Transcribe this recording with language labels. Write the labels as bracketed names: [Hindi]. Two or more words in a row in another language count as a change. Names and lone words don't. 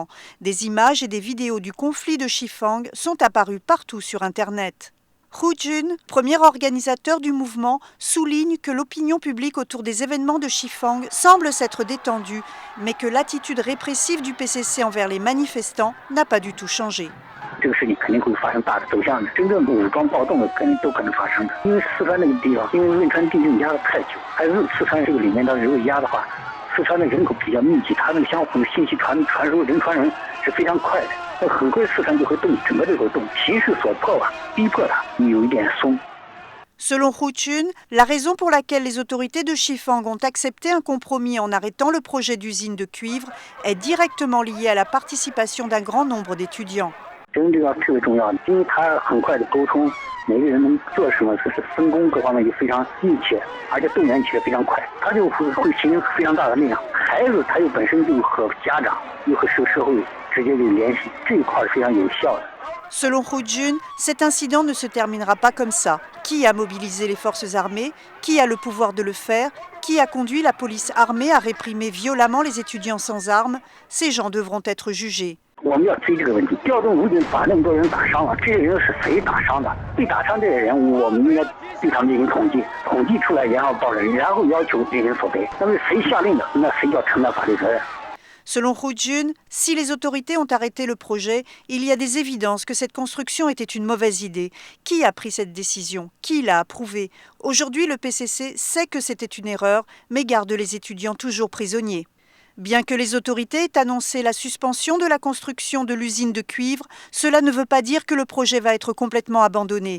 [French] Des images et des vidéos du conflit de Shifang sont apparues partout sur Internet. Hu Jun, premier organisateur du mouvement, souligne que l'opinion publique autour des événements de Shifang semble s'être détendue, mais que l'attitude répressive du PCC envers les manifestants n'a pas du tout changé. [Chinese] 这个事情肯定会发生大的走向的，真正武装暴动的肯定都可能发生的。因为四川那个地方，因为汶川地震压得太久，还有四川这个里面的如果压的话，四川的人口比较密集，它那个相互的信息传输人传人是非常快的，那很快四川就会动，整个就会动，形势所迫吧，逼迫它有一点松。 [French] Selon Hu Jun, la raison pour laquelle les autorités de Shifang ont accepté un compromis en arrêtant le projet d'usine de cuivre est directement liée à la participation d'un grand nombre d'étudiants. [Chinese] 真这个特别重要，因为他很快的沟通，每个人能做什么，是分工各方面就非常密切，而且动员起来非常快，他就会形成非常大的力量。孩子他又本身就和家长又和社会直接就联系，这一块是非常有效的。 [French] Selon Hu Jun, cet incident ne se terminera pas comme ça. Qui a mobilisé les forces armées? Qui a le pouvoir de le faire? Qui a conduit la police armée à réprimer violemment les étudiants sans armes? Ces gens devront être jugés. [Chinese] 我们要追这个问题，调动武警把那么多人打伤了，这些人是谁打伤的？被打伤这些人，我们应该对他们进行统计，统计出来然后报人，然后要求进行索赔。那么谁下令的，那谁要承担法律责任。 [French] Selon Hu Jun, si les autorités ont arrêté le projet, il y a des évidences que cette construction était une mauvaise idée. Qui a pris cette décision? Qui l'a approuvée? Aujourd'hui, le PCC sait que c'était une erreur, mais garde les étudiants toujours prisonniers. Bien que les autorités aient annoncé la suspension de la construction de l'usine de cuivre, cela ne veut pas dire que le projet va être complètement abandonné.